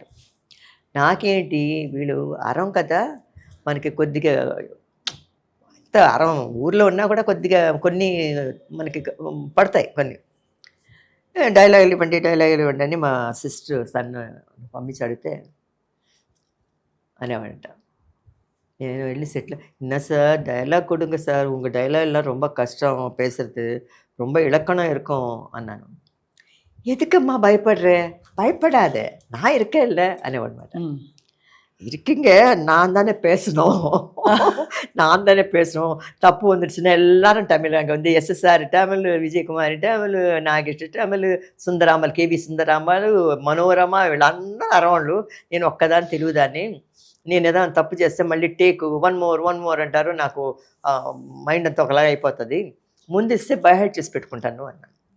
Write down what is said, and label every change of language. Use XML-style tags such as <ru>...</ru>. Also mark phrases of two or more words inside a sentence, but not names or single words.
<te>నాకేంటి వీళ్ళు అరం కదా, మనకి కొద్దిగా ఎంత అరం ఊర్లో ఉన్నా కూడా కొద్దిగా కొన్ని మనకి పడతాయి కొన్ని డైలాగులు ఇవ్వండి అని మా</te> <en>sister son</en> <te>పంపించి అడిగితే అనేవాడంట. నేను వెళ్ళి</te> <ta>செட்டில் என்ன சார் டயலாக் கொடுங்க சார், உங்கள் டயலாக்லாம் ரொம்ப கஷ்டம் பேசுறது, ரொம்ப இலக்கணம் இருக்கும் అన్నాను. எதுக்கம்மா பயப்படுற, பயப்படாத நான் இருக்கேன் இல்லை అనేవాడనమాట. இருக்கீங்க, நான் தானே பேசணும் தப்பு வந்துடுச்சுன்னா எல்லாரும் தமிழ், அங்கே வந்து எஸ்எஸ்ஆர் தமிழ்,</ta> <te>విజయకుమారి தமிழ், నాగేష్ தமிழ், సుందరామల్, కేవి సుందరామల్, మనోరమ, వీళ్ళందరూ అరవాళ్ళు, నేను ఒక్కదాన్ని తెలుగుదాన్ని. నేను ఏదైనా తప్పు చేస్తే మళ్ళీ</te> <en>take one more</en> <te>అంటారు, నాకు మైండ్ అంతా ఒకలాగా అయిపోతుంది, ముందు ఇస్తే బైహెడ్ చేసి పెట్టుకుంటాను అన్నాను.</te>